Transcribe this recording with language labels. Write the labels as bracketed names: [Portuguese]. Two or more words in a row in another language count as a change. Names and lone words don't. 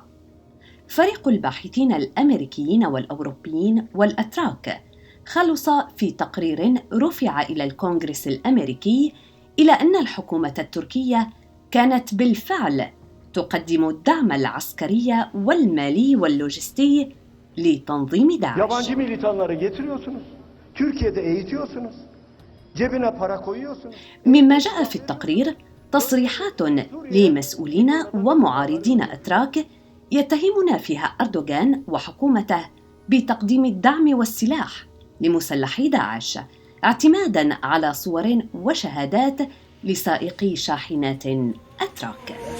[Arabic] فريق الباحثين الأمريكيين والأوروبيين والأتراك خلص في تقرير رفع إلى الكونغرس الأمريكي إلى أن الحكومة التركية كانت بالفعل تقدم الدعم العسكري والمالي واللوجستي لتنظيم داعش. [Turkish] Yabancı militanları getiriyorsunuz. Türkiye'de eğitiyorsunuz. Cebine para koyuyorsunuz. [Arabic] مما جاء في التقرير تصريحات لمسؤولين ومعارضين أتراك يتهمون فيها أردوغان وحكومته بتقديم الدعم والسلاح لمسلحي داعش، اعتماداً على صور وشهادات لسائقي شاحنات أتراك.